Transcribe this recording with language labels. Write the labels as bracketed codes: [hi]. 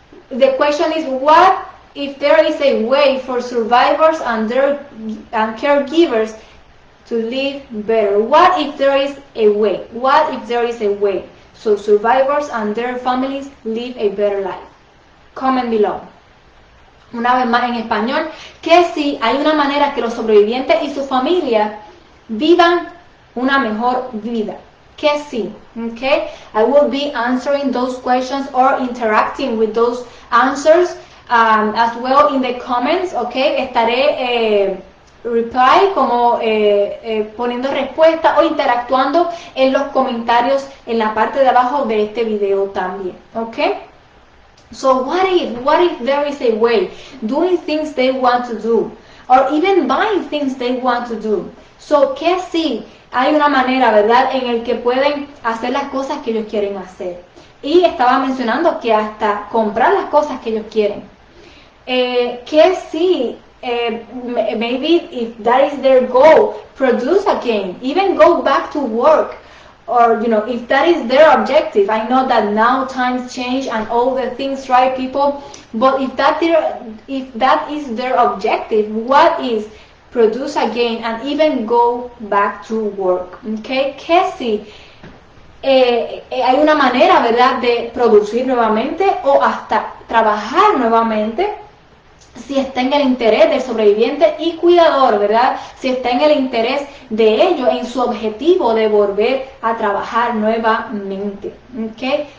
[en] The question is, what if there is a way for survivors and their caregivers to live better? What if there is a way? What if there is a way so survivors and their families live a better life? Comment below. [es] Una vez más en español, que si hay una manera que los sobrevivientes y su familia vivan una mejor vida. Que sí, okay? [en] I will be answering those questions or interacting with those answers as well in the comments, okay? [es] Estaré reply como poniendo respuesta o interactuando en los comentarios en la parte de abajo de este video también, okay? [en] So what if there is a way doing things they want to do or even buying things they want to do? [es] So que sí hay una manera, ¿verdad?, en el que pueden hacer las cosas que ellos quieren hacer. Y estaba mencionando que hasta comprar las cosas que ellos quieren. Que sí, [en] maybe if that is their goal, produce again, even go back to work. Or, you know, if that is their objective, I know that now times change and all the things, right, people? But if that is their objective, what is produce again and even go back to work, okay? [es] Que sí, hay una manera, ¿verdad?, de producir nuevamente o hasta trabajar nuevamente si está en el interés del sobreviviente y cuidador, ¿verdad? Si está en el interés de ellos, en su objetivo de volver a trabajar nuevamente, okay?